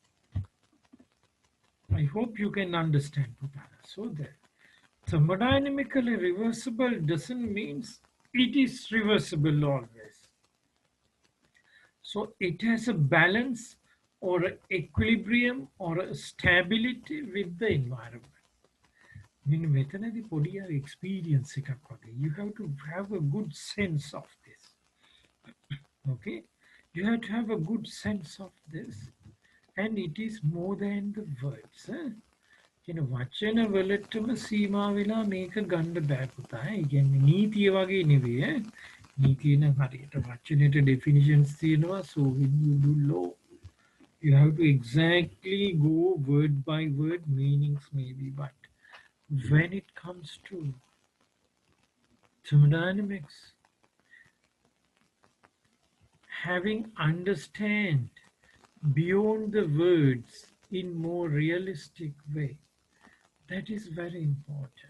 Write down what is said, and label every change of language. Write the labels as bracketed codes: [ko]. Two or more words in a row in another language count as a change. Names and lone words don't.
[en] I hope you can understand, Putana. So that thermodynamically reversible doesn't mean it is reversible always. So it has a balance or an equilibrium or a stability with the environment. [si] මෙන්න මෙතනදී පොඩි experience එකක් වගේ. [en] You have to have a good sense of this. Okay? You have to have a good sense of this. And it is more than the words. [si] කියන වචන වලටම සීමා වෙලා මේක ගන්න බෑ පුතා. ඒ කියන්නේ නීතිය වගේ නෙවෙයි. නීතිය නම් හරියට වචනෙට definitions තියෙනවා. [en] So when you do law, you have to exactly go word by word, meanings maybe, but when it comes to thermodynamics, having understand beyond the words in more realistic way, that is very important.